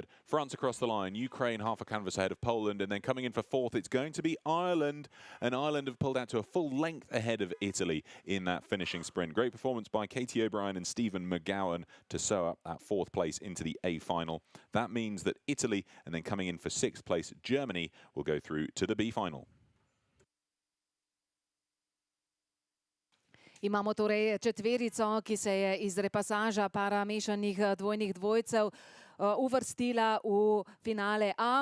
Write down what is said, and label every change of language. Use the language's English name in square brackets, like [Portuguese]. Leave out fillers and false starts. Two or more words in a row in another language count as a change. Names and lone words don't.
[English] France across the line, Ukraine half a canvas ahead of Poland, and then coming in for fourth, it's going to be Ireland, and Ireland have pulled out to a full length ahead of Italy in that finishing sprint. Great performance by Katie O'Brien and Stephen McGowan to sew up that fourth place into the A final. That means that Italy, and then coming in for sixth place, Germany, will go through to the B final. [Slovenian] Imamo torej četverico, ki se je iz repasaža para mešanih dvojnih dvojcev uvrstila v finale A.